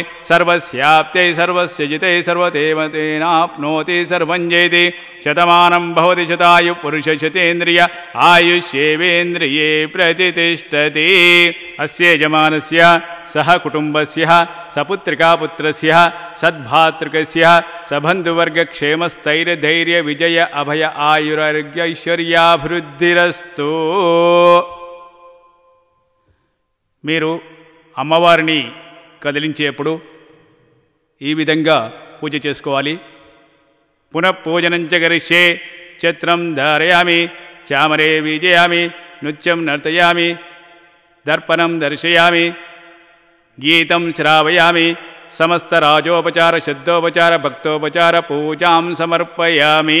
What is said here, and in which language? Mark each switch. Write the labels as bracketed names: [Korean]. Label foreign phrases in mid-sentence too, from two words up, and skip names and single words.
[Sanskrit] सर्वस्याप्त्यै सर्वस्य जिते सर्वदेवतेनाप्नोति सर्वं जयति शतमानं भवति शतायुः पुरुषशतेन्द्रिय आयुष्येवेन्द्रिये प्रतिष्ठति अस्य यजमानस्य सह कुटुम्बस्य सपुत्रिकापुत्रस्य सद्भातृकस्य सबन्धुवर्गक्षेमस्थैर्यधैर्यविजय अभय आयुरारोग्यैశ్వర్యాభివృద్ధిరస్తు। [Telugu] మీరు అమ్మవారిని కదిలించేప్పుడు ఈ విధంగా పూజ చేసుకోవాలి. [Sanskrit] పునఃపూజనం చ కరిష్యే ఛత్రం ధారయామి చామరే వీజయామి నృత్యం నర్తయామి దర్పణం దర్శయామి గీతం శ్రావయామి సమస్త రాజోపచార శబ్దోపచార భక్తోపచార పూజాం సమర్పయామి.